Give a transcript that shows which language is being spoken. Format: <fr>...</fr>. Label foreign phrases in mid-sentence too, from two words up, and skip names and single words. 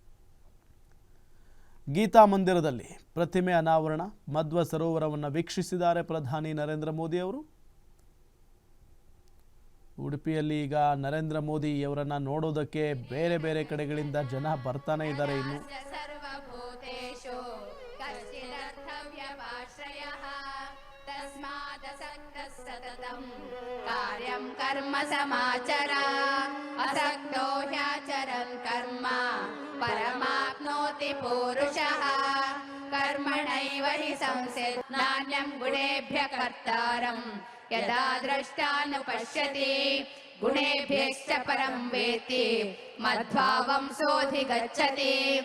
<kn>ಗೀತಾ ಮಂದಿರದಲ್ಲಿ ಪ್ರತಿಮೆ ಅನಾವರಣ, ಮಧ್ವ ಸರೋವರವನ್ನು ವೀಕ್ಷಿಸಿದ್ದಾರೆ ಪ್ರಧಾನಿ ನರೇಂದ್ರ ಮೋದಿ ಅವರು। ಉಡುಪಿಯಲ್ಲಿ ಈಗ ನರೇಂದ್ರ ಮೋದಿ ಅವರನ್ನ ನೋಡೋದಕ್ಕೆ ಬೇರೆ ಬೇರೆ ಕಡೆಗಳಿಂದ ಜನ ಬರ್ತಾನೆ ಇದ್ದಾರೆ। ಇನ್ನು</kn> <sa>कार्यं कर्म समाचर असक्तो ह्याचरन् कर्म परमाप्नोति पुरुषः कर्मणैव हि संसिद्धिः नान्यं गुणेभ्यः कर्तारं यदा द्रष्टानुपश्यति गुणेभ्यश्च परं वेत्ति मद्भावं सोऽधिगच्छति</sa>